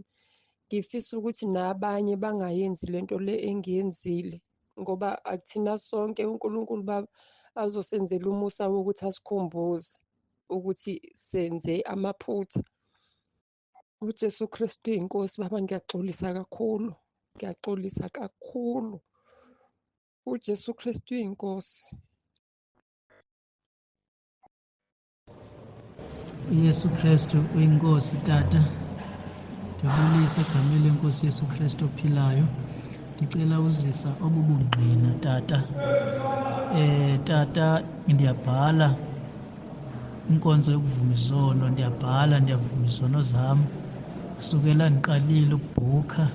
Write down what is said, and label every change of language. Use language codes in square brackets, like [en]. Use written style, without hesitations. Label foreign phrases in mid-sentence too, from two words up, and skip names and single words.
[zu] Ngifisa ukuthi nabanye bangayenzi lento le engiyenzile, ngoba akuthina sonke uNkulunkulu baba azosenzela umusa wokuthi asikhumbuze ukuthi senze amaphutha. uJesu Kristu inkosi baba, ngiyaxolisa kakhulu. uJesu Kristu uyinkosi. [xh] uYesu Kristu uyinkosi Tata. Ndiyabulisa egameni lenkosi Yesu Kristu ophilayo. Ndicela uzisa obubungqina Tata. Tata, ndiyabhala inkonzo yokuvuma izono, ndiyavuma izono zam kusukela ndiqalile ukubhukha.